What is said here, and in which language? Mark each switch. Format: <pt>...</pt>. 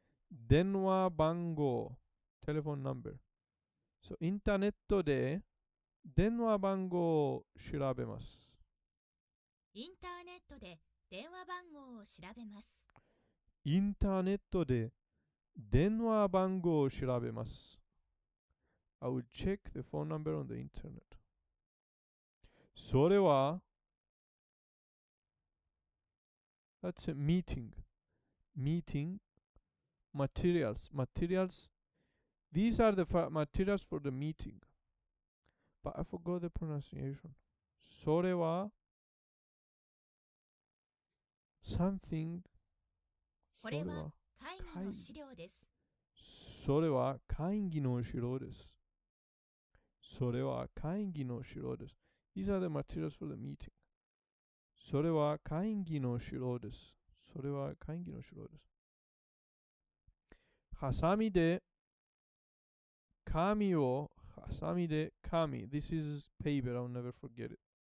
<en>電話番号 telephone number.</en> <ja>So インターネットで電話番号を調べます。インターネットで電話番号を調べます。インターネットで電話番号を調べます。</ja> <en>I will check the phone number on the internet.</en> <ja>それは</ja> <en>That's a meeting. Meeting materials. Materials. These are the materials for the meeting. But I forgot the pronunciation. それは something.</en> <ja>これはそれは会議の資料です。それは会議の資料です。それは会議の資料です。</ja> <en>These are the materials for the meeting.</en> <ja>それは会議の資料です。それは会議の資料です。ハサミで紙を、ハサミで紙。</ja> <en>This is paper, I'll never forget it.</en>